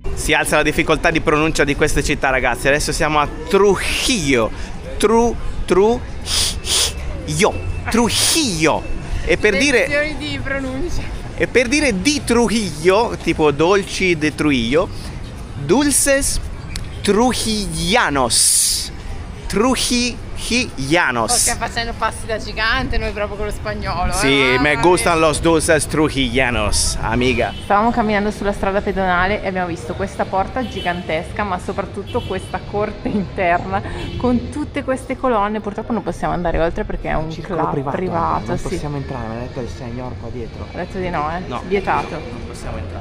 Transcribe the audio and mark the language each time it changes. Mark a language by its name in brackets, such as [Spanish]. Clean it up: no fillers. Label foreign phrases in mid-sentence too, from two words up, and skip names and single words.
[Italian] Si alza la difficoltà di pronuncia di queste città, ragazzi. Adesso siamo a Trujillo. Trujillo. E per dire lezioni di pronuncia. E per dire di Trujillo, tipo dolci de Trujillo, [Spanish] dulces trujillanos. [Italian] Trujillanos. Perché facendo passi da gigante noi proprio con lo spagnolo. Sì, [Spanish] me gustan los dulces trujillanos, amiga. [Italian] Stavamo camminando sulla strada pedonale e abbiamo visto questa porta gigantesca, ma soprattutto questa corte interna con tutte queste colonne. Purtroppo non possiamo andare oltre perché è un club privato. Non sì. possiamo entrare, mi ha detto il signor qua dietro. Ho detto di no, No. vietato. Non possiamo entrare.